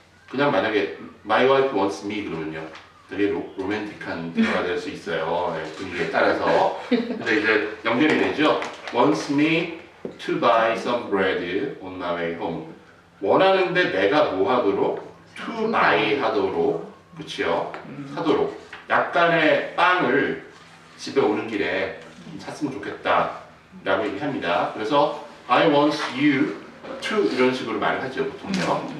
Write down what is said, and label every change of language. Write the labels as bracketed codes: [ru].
[ko] 그냥 만약에 [en] my wife wants me [ko] 그러면요. 되게 로맨틱한 대화가 될 수 있어요. 네, 분위기에 따라서. 근데 이제 연결이 되죠. [en] wants me to buy some bread on my way home. [ko] 원하는데 내가 뭐 하도록? to buy 하도록. 그치요? 하도록. 약간의 빵을 집에 오는 길에 샀으면 좋겠다 라고 얘기합니다. 그래서 [en] I want you to [ko] 이런 식으로 말을 하죠, 보통요.